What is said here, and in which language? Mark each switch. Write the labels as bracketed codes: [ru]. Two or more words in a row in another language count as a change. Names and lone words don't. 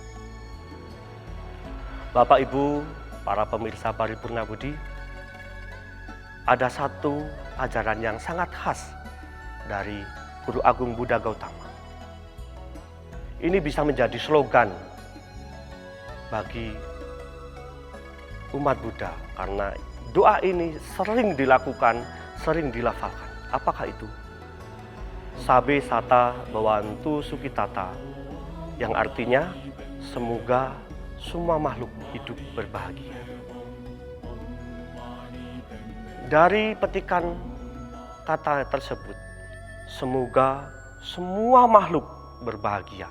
[id] Bapak Ibu, para pemirsa Paripurna Budi, ada satu ajaran yang sangat khas dari Guru Agung Buddha Gautama. Ini bisa menjadi slogan bagi umat Buddha karena doa ini sering dilakukan, sering dilafalkan. Apakah itu? [pi] Sabe sata bawantu sukitata, [id] yang artinya semoga semua makhluk hidup berbahagia. Dari petikan kata tersebut, semoga semua makhluk berbahagia.